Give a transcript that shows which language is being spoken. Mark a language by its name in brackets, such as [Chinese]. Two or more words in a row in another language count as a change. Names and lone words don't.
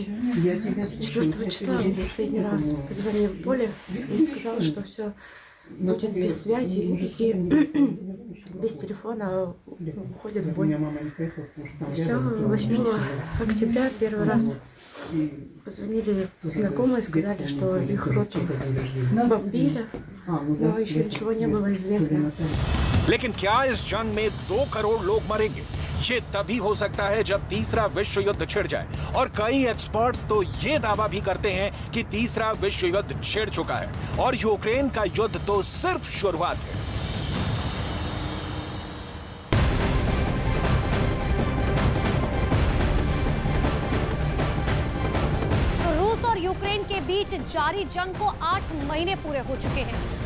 [Russian] 4 числа он последний раз позвонил Поле и сказал, что все будет без связи и без телефона уходит в бой. Все, 8 октября первый раз позвонили знакомые, сказали, что их роту бомбили, но еще ничего не было известно. [Hindi] लेकिन क्या इस जंग में 2 करोड़ लोग मरेंगे? ये तभी हो सकता है जब तीसरा विश्व युद्ध छिड़ जाए। और कई एक्सपर्ट्स तो ये दावा भी करते हैं कि तीसरा विश्व युद्ध छिड़ चुका है और यूक्रेन का युद्ध तो सिर्फ शुरुआत है। यूक्रेन के बीच जारी जंग को 8 महीने पूरे हो चुके हैं।